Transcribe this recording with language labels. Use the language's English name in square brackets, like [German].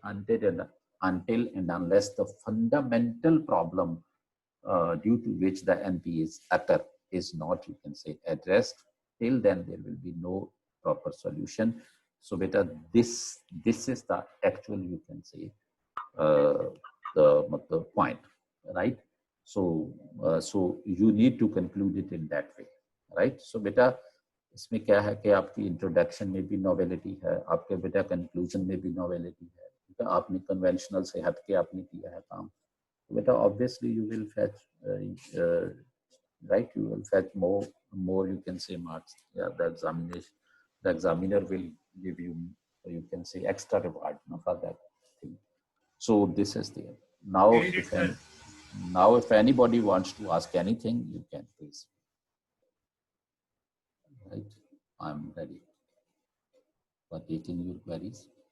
[English] Until and unless the fundamental problem due to which the NPAs occur is not, you can say, addressed, till then there will be no proper solution. So beta, this is the actual, you can say, the point, right? So so you need to conclude it in that way, right? [Hindi] So beta, इसमें क्या है कि आपकी introduction में भी नॉवेलिटी है, आपके बेटा कंक्लूजन में भी नॉवेलिटी है, तो आपने कन्वेंशनल से हट के आपने किया है काम, तो बेटा obviously [English] You will fetch, right, you will fetch more you can say marks. Yeah, the examiner will give you can say extra reward, no, for that thing. So this is there. Now if anybody wants to ask anything, you can please. Right, I'm ready for taking your queries.